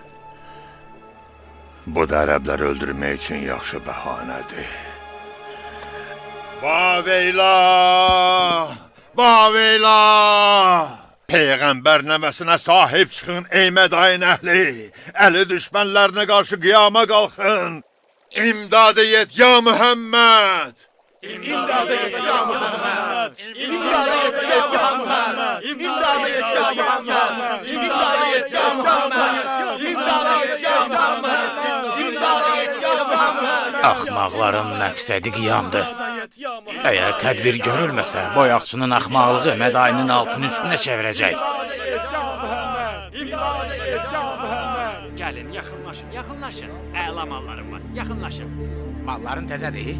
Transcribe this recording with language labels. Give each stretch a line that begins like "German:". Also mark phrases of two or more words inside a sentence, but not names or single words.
Azerbaijani: Bu da ərəbləri öldürmək üçün yaxşı bəhanədir. Vaveyla! Vaveyla! Peyğəmbər nəməsinə sahib çıxın, ey Mədayın əhli! Əli düşmənlərinə qarşı qiyama qalxın! İmdadı yet, ya Muhammed! İmdada yet ya Muhammed. İmdada yet ya Muhammed. İmdada yet ya Muhammed. İmdada yet ya Muhammed. İmdada yet ya Muhammed. İmdada yet ya Muhammed. Axmaqların məqsədi qiyamdır. Əgər tədbir görülməsə, boyaqçının axmaqlığı Mədayinin altını üstünə çevirəcək. Gəlin, yaxınlaşın. Əla mallarım var, yaxınlaşın. Malların təzədir?